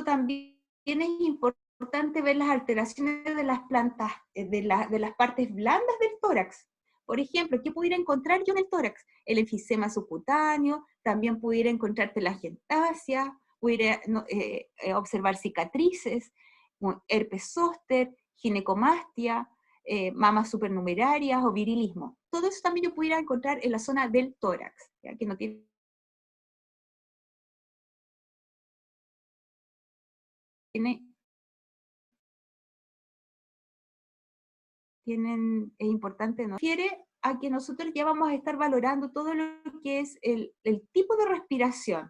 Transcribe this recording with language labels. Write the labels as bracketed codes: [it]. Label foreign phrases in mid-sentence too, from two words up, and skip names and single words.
[es] También es importante ver las alteraciones de las plantas, de las partes blandas del tórax. Por ejemplo, ¿qué pudiera encontrar yo en el tórax? El enfisema subcutáneo, también pudiera encontrar telangiectasia, pudiera observar cicatrices, herpes zóster, ginecomastia, mamas supernumerarias o virilismo. Todo eso también yo pudiera encontrar en la zona del tórax, ¿ya? Que no tiene es importante, ¿no? Refiere a que nosotros ya vamos a estar valorando todo lo que es el tipo de respiración.